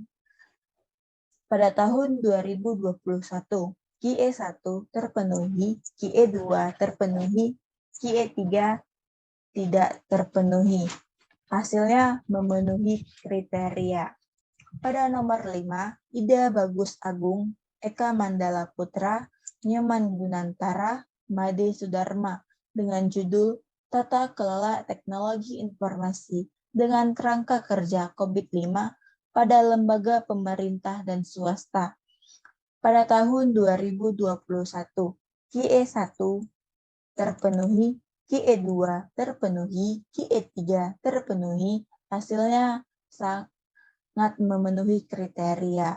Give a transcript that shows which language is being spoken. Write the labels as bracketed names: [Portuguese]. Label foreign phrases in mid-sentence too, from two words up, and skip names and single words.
[Indonesian] Pada tahun 2021, QE1 terpenuhi, QE2 terpenuhi, QE3 tidak terpenuhi. Hasilnya memenuhi kriteria. Pada nomor 5, Ida Bagus Agung, Eka Mandala Putra, Nyoman Gunantara, Made Sudarma dengan judul Tata Kelola Teknologi Informasi dengan Kerangka Kerja COVID-5 pada lembaga pemerintah dan swasta. Pada tahun 2021, QE1 terpenuhi, QE2 terpenuhi, QE3 terpenuhi, hasilnya sangat memenuhi kriteria.